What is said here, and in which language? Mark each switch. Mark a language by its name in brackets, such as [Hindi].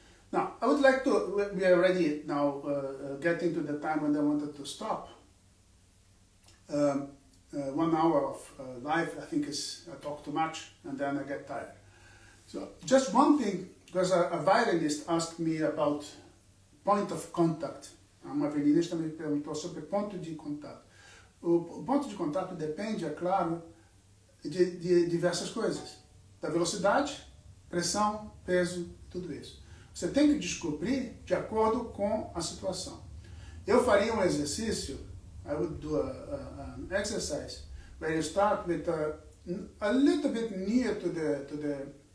[English] Now, I would like to, we are already now getting to the time when I wanted to stop. 1 hour of live, I think I talk too much and then I get tired. So, just one thing, because a violinist asked me about point of contact. [Portuguese] Uma violinista me perguntou sobre ponto de contato. O ponto de contato depende, é claro, de diversas coisas. Da velocidade, pressão, peso, tudo isso. Você tem que descobrir de acordo com a situação. Eu faria um exercício, [English] I would do an exercise, where you start with a little bit near to the